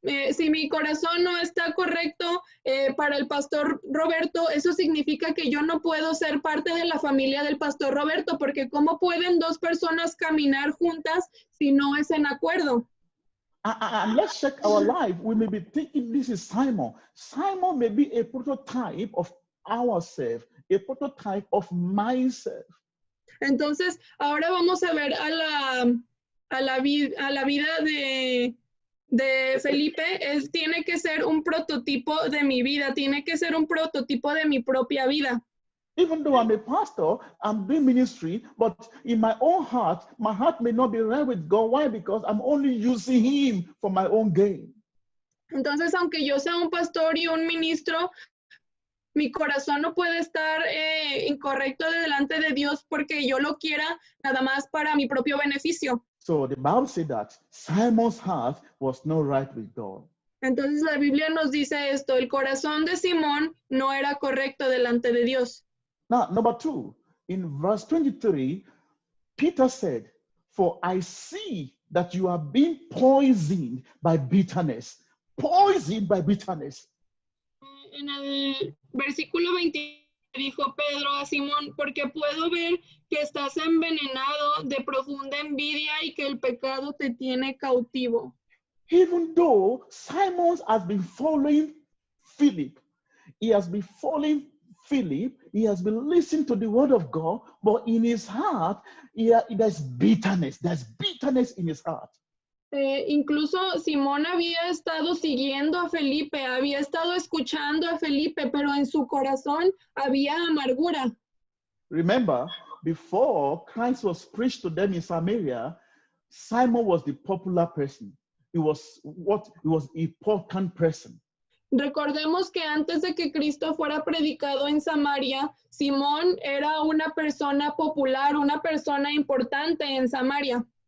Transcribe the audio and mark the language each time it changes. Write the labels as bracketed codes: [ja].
[es] Si mi corazón no está correcto para el pastor Roberto, eso significa que yo no puedo ser parte de la familia del pastor Roberto, porque ¿cómo pueden dos personas caminar juntas si no es en acuerdo? [en] And let's check our life. We may be thinking this is Simon. Simon may be a prototype of ourselves, a prototype of myself. [es] Entonces, ahora vamos a ver a la vida de Felipe. Él tiene que ser un prototipo de mi vida, tiene que ser un prototipo de mi propia vida. [en] Even though I'm a pastor, I'm doing ministry, but in my own heart, my heart may not be right with God. Why? Because I'm only using him for my own gain. [es] Entonces, aunque yo sea un pastor y un ministro, mi corazón no puede estar incorrecto delante de Dios porque yo lo quiera nada más para mi propio beneficio. [en] So the Bible said that Simon's heart was not right with God. [es] Entonces la Biblia nos dice esto, el corazón de Simón no era correcto delante de Dios. [en] Now, number 2, in verse 23, Peter said, for I see that you are being poisoned by bitterness. Poisoned by bitterness. [es] En el versículo 23 dijo Pedro a Simón, porque puedo ver que estás envenenado de profunda envidia y que el pecado te tiene cautivo. [en] Even though Simon has been following Philip, he has been following Philip, he has been listening to the word of God, but in his heart, there's bitterness. There's bitterness in his heart. [es] Incluso Simón había estado siguiendo a Felipe, había estado escuchando a Felipe, pero en su corazón había amargura. [en] Remember, before Christ was preached to them in Samaria, Simon was the popular person. He was important person. [es] Recordemos que antes de que Cristo fuera predicado en Samaria, Simón era una persona popular, una persona importante en Samaria.